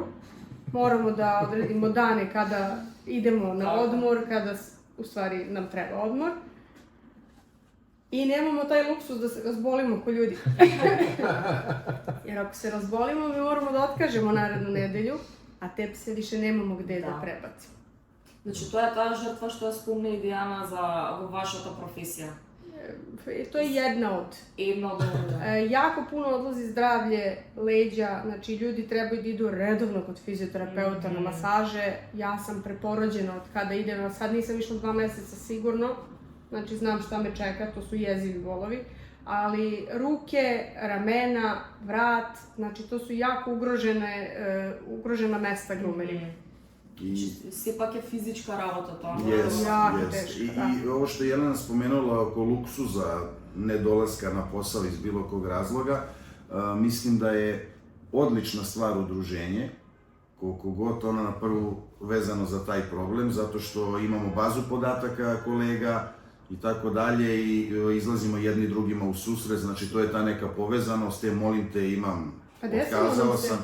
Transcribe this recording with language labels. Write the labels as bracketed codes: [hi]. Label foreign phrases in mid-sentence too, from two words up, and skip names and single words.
[sr] Moramo da odredimo dane kada idemo na odmor, kada u stvari nam treba odmor. I nemamo taj luksus da se razbolimo ko ljudi. Jer ako se razbolimo, mi moramo da otkažemo narednu nedelju, a te pse više nemamo gde da prebacimo. [mk] Значи, тоа е таа жртва што ја спомна и Дијана во вашата професија. [sr] To je jedna od. Jako puno odlazi zdravlje, leđa, znači ljudi trebaju da idu redovno kod fizioterapeuta na masaže. Ja sam preporođena od kada idem, sad nisam išla 2 meseca sigurno, znači znam šta me čeka, to su jezivi bolovi. Ali ruke, ramena, vrat, znači to su jako ugrožena mesta grumeri. I [mk] Сепак е физичка работа тоа. [sr] Jako Jest. teško, I ovo što je Jelena spomenula oko luksuza, nedolaska na posao iz bilo kog razloga, mislim da je odlična stvar udruženje, koliko god ono na prvu vezano za taj problem, zato što imamo bazu podataka kolega i tako dalje i izlazimo jedni drugima u susret, znači to je ta neka povezanost, molim te, imam, otkazao sam.